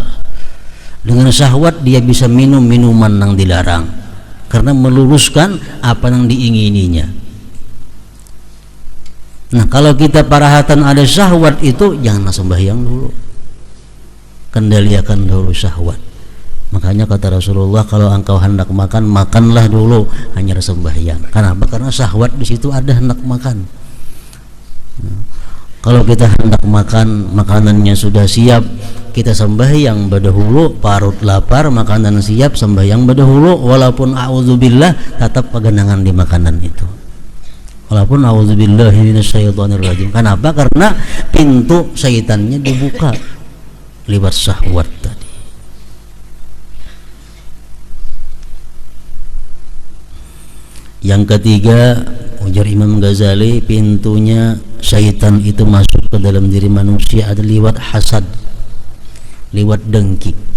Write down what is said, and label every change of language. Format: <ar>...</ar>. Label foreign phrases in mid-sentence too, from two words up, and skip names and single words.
<id>Dengan syahwat dia bisa minum minuman nang dilarang, karena meluruskan apa yang diingininya. Nah kalau kita parahatan ada syahwat itu, jangan sembahyang dulu, kendalikan dulu syahwat. Makanya kata Rasulullah, kalau engkau hendak makan, makanlah dulu, hanya sembahyang. Kenapa? Karena syahwat di situ ada hendak makan. Kalau kita hendak makan, makanannya sudah siap, kita sembahyang berdahulu, parut lapar, makanan siap, sembahyang berdahulu, walaupun a'udzubillah tetap pegangan di makanan itu.</id> <ar>Walaupun أعوذ بالله من الشيطان الرجيم.</ar> <id>Kenapa? Karena pintu syaitannya dibuka lewat syahwat tadi. Yang ketiga, ujar Imam Ghazali, pintunya syaitan itu masuk ke dalam diri manusia ada lewat hasad, lewat dengki.</id>